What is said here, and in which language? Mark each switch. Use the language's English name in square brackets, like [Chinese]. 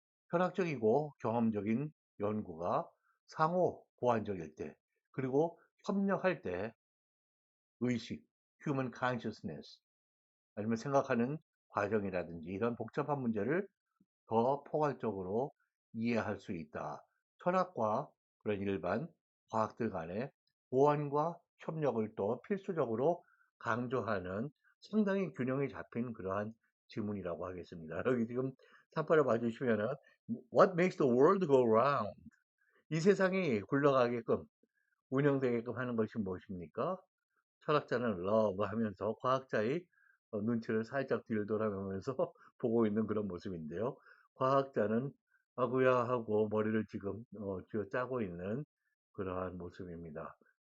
[Korean] 철학적이고 경험적인 연구가 상호 보완적일 때 그리고 협력할 때 의식, [English] human consciousness [Korean] 아니면 생각하는 과정이라든지 이런 복잡한 문제를 더 포괄적으로 이해할 수 있다. 철학과 그런 일반 과학들 간의 보완과 협력을 또 필수적으로 강조하는 상당히 균형이 잡힌 그러한 지문이라고 하겠습니다. 여기 지금 3파를 봐주시면은 [English] What makes the world go round? [Korean] 이 세상이 굴러가게끔 운영되게끔 하는 것이 무엇입니까? 철학자는 love 하면서 과학자의 눈치를 살짝 뒤를 돌아보면서 보고 있는 그런 모습인데요. 과학자는 아구야 하고 머리를 지금 쥐어짜고 있는 그러한 모습입니다.